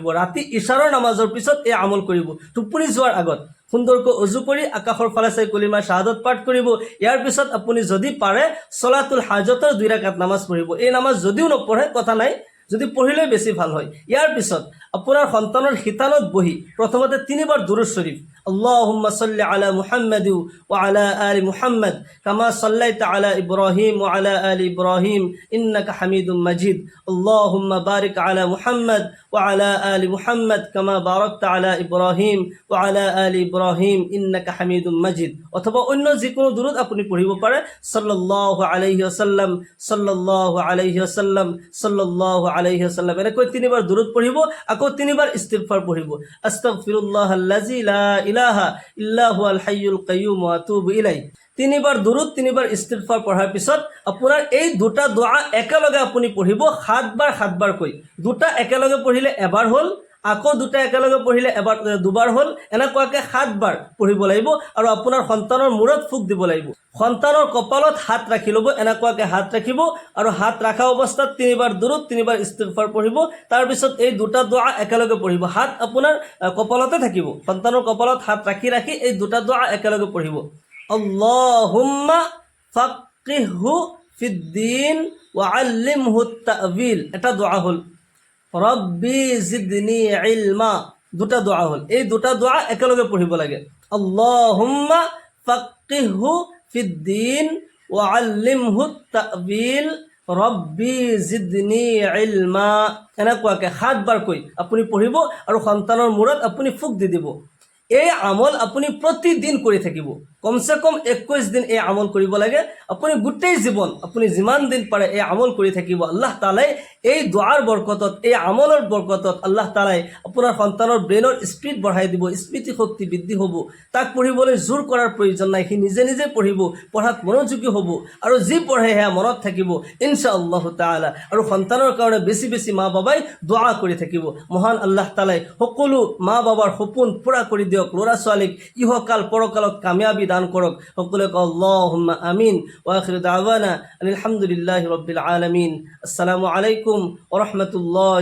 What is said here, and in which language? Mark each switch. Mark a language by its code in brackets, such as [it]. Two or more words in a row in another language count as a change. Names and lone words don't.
[as] ৰাতি ইশাৰৰ নামাজৰ পিছত এই আমল কৰিব। টোপনি যোৱাৰ আগত সুন্দৰকৈ অজু কৰি আকাশৰ ফালে চাই কলিমা শাহাদত পাঠ কৰিব। ইয়াৰ পিছত আপুনি যদি পাৰে ছলাতুল হাজতৰ 2 ৰাকাত নামাজ পঢ়িব। এই নামাজ যদিও নপঢ়ে কথা নাই, যদি পঢ়িলে বেছি ভাল হয়। ইয়াৰ পিছত আপোনাৰ সন্তানৰ শিতানত বহি প্ৰথমতে 3 বাৰ দুৰুদ শৰীফ, [ar] اللهم صل على محمد وعلى آل محمد كما صليت على إبراهيم وعلى آل إبراهيم إنك حميد مجيد، اللهم بارك على محمد وعلى آل محمد كما باركت على إبراهيم وعلى آل إبراهيم إنك حميد مجيد. [as] অথবা অন্য যিকোনো দুরুদ আপনি পঢ়িব পাৰে। [ar] صلى الله عليه وسلم، صلى الله عليه وسلم، صلى الله عليه وسلم, [as] এনেকৈ 3 বাৰ দুরুদ পঢ়িব। আকৌ 3 বাৰ ইস্তিগফাৰ পঢ়িব। [ar] أستغفر الله الذي لا إله إلا هو الحي القيوم وأتوب إليه. [as] 3 বাৰ দুরুদ, 3 বাৰ ইস্তিগফাৰ পঢ়াৰ পিছত আপোনাৰ এই 2টা দোয়া একেলগে আপুনি পঢ়িব 7 বাৰ কৈ। 2টা একেলগে পঢ়িলে এবাৰ হ'ল, আকৌ 2টা একেলগে পঢ়িলে এবাৰ 2 বাৰ হ'ল। এনেকুৱাকৈ 7 বাৰ পঢ়িব লাগিব। আৰু আপোনাৰ সন্তানৰ মূৰত ফুক দিব লাগিব। সন্তানৰ কপালত হাত ৰাখি ল'ব, এনেকুৱাকৈ হাত ৰাখিব। আৰু হাত ৰাখা অৱস্থাত 3 বাৰ দুরুদ, 3 বাৰ ইস্তিগফাৰ পঢ়িব। তাৰপিছত এই 2টা দোয়া একেলগে পঢ়িব। হাত আপোনাৰ কপালতে থাকিব। সন্তানৰ কপালত হাত ৰাখি ৰাখি এই 2টা দোয়া একেলগে পঢ়িব। [ar] اللهم فقهه في الدين وعلمه التأويل, [as] এটা দোয়া হ'ল। [ar] رب زدني علما, [as] 2টা দোয়া হ'ল। এই 2টা দোয়া একেলগে পঢ়িব লাগে। [ar] اللهم فقهه في الدين وعلمه التأويل رب زدني علما, [as] এনেকুৱাকৈ 7 বাৰ কৈ আপুনি পঢ়িব। আৰু সন্তানৰ মূৰত আপুনি ফুক দি দিব। এই আমল আপুনি প্ৰতিদিন কৰি থাকিব। কমসে কম 21 দিন এই আমল কৰিব লাগে আপুনি গোটেই জীৱন আপুনি যিমান দিন পাৰে এই আমল কৰি থাকিব আল্লাহ তাআলাই এই দুৱাৰ বৰকতত এই আমলৰ বৰকতত আল্লাহ তাআলাই আপোনাৰ সন্তানৰ [en] brain's speed [as] বঢ়াই দিব স্মৃতি শক্তি বৃদ্ধি হ'ব তাক পঢ়িবলৈ জোৰ কৰাৰ প্ৰয়োজন নাই সি নিজে নিজে পঢ়িব পঢ়াত মনোযোগী হ'ব আৰু যি পঢ়ে সেয়া মনত থাকিব [ar] إن شاء الله تعالى [as] আৰু সন্তানৰ কাৰণে বেছি বেছি মা বাবাই দোয়া কৰি থাকিব মহান আল্লাহ তাআলাই সকলো মা বাবাৰ সপোন পুৰা কৰি দিয়ক ল'ৰা ছোৱালীক ইহকাল পৰকালত কামিয়াবি দান কৰক সকলোৱে [ar] اللهم آمين وآخر دعوانا الحمد لله رب العالمين السلام عليكم ورحمة الله